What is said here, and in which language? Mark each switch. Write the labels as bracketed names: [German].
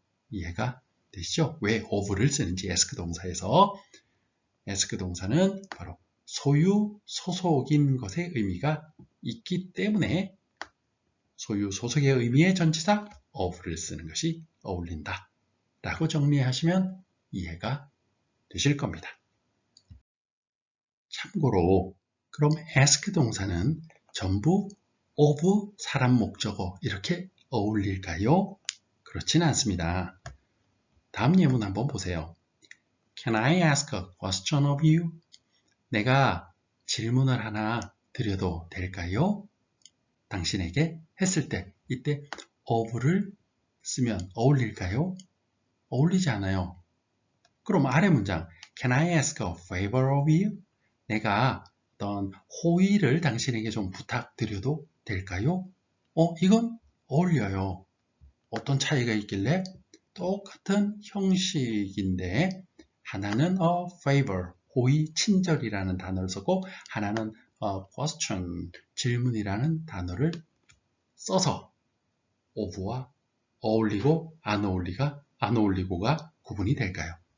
[Korean] 이해가 되시죠? 왜 of를 쓰는지 ask 동사에서 ask 동사는 바로 소유, 소속인 것의 의미가 있기 때문에 소유, 소속의 의미의 전치사 of를 쓰는 것이 어울린다 라고 정리하시면 이해가 되실 겁니다. 참고로 그럼 ask 동사는 전부 of 사람 목적어 이렇게 어울릴까요? 그렇진 않습니다. 다음 예문 한번 보세요. [English] Can I ask a question of you? [Korean] 내가 질문을 하나 드려도 될까요? 당신에게 했을 때 이때 of를 쓰면 어울릴까요? 어울리지 않아요. 그럼 아래 문장 [English] Can I ask a favor of you? [Korean] 내가 어떤 호의를 당신에게 좀 부탁드려도 될까요? 이건 어울려요. 어떤 차이가 있길래? 똑같은 형식인데 하나는 a favor, 호의, 친절이라는 단어를 썼고 하나는 question, 질문이라는 단어를 써서 of와 어울리고 안 어울리고가 구분이 될까요?